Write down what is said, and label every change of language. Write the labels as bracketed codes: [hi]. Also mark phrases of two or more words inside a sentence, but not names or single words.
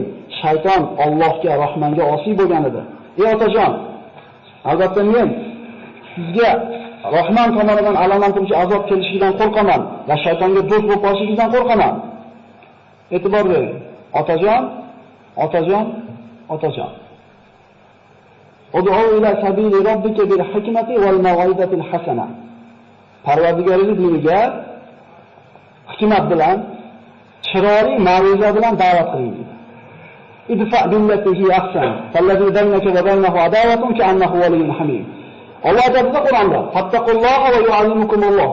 [uz] Shayton Allohga, Rahmonga osiy bo'lgan edi. Ey otajon, albatta men sizga Rahmon tomonidan alamlantiruvchi azob kelishidan qo'rqaman va shaytonga do'st bo'lib qolishidan qo'rqaman." E'tibor bering. Otajon, otajon, otajon. [ar] ادع إلى سبيل ربك بالحكمة والموعظة الحسنة. [uz] Parvardigoring diniga hikmat bilan, chiroyli ma'ruza bilan da'vat qiling. [ar] ادفع بالتي هي أحسن فالذي بينك وبينه عداوة كأنه ولي حميم. [uz] Alloh aytadi Qur'onda: [ar] "فاتقوا الله ويعلمكم الله."